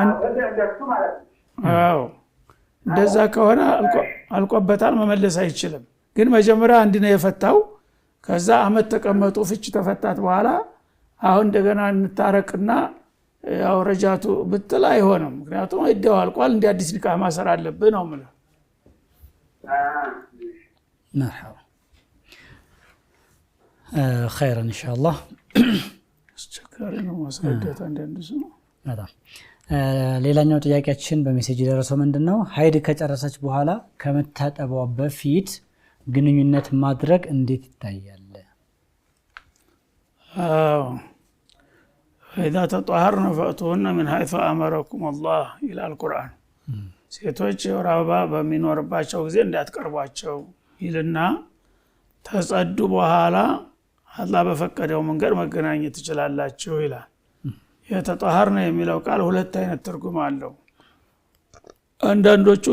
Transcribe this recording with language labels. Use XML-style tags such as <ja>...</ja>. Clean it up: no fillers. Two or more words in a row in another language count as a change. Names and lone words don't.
<am>እንደዛ ከሆነ አልቆበታል መመለስ አይችልም። ግን መጀመሪያ አንድ ነው የፈታው። ከዛ አመት ተቀመጡ ፍች ተፈታት በኋላ አሁን እንደገና እንታረቅና ያው ረጃቱ ብትል አይሆንም። ምክንያቱም እዳው አልቋል። እንደ አዲስ ኒካህ ማሰር አለብህ ነው ማለት</am> <ar>مرحبا خير ان شاء الله</ar> <am>አስቸጋሪ ነው ማስረዳት አንዳንድ ሰው በጣም ሌላኛው ጥያቄያችን በሜሴጅ ደረሰው ምንድነው ሀይድ ከጨረሰች በኋላ ከመታጠቧ በፊት ግንኙነት ማድረግ እንዴት ይታያል?</am> <ar>إذا تطهرن فأتوهن من حيث أمركم الله إلى القرآن</ar> <am>ሴቶች የወር አበባ በሚኖርባቸው ጊዜ እንዳትቀርቧቸው ይልና ተጸዱ በኋላ አላህ በፈቀደው መንገድ መገናኘት ትችላላችሁ ይላል። የተጠሃርነ የሚለው ቃል ሁለት አይነት ትርጉም አለው። አንዳንዶቹ</am>